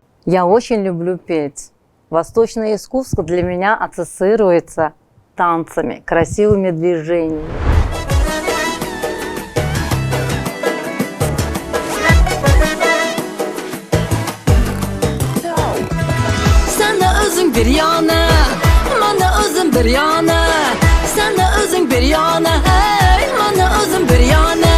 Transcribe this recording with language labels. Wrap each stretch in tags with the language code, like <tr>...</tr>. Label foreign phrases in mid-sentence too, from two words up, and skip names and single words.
<ru>Я очень люблю петь. Восточное искусство для меня ассоциируется танцами, красивыми движениями.</ru> <tr>Sen de özün bir yana, ben de özüm bir yana. Sen de özün bir yana, hey, ben de özüm bir yana.</tr>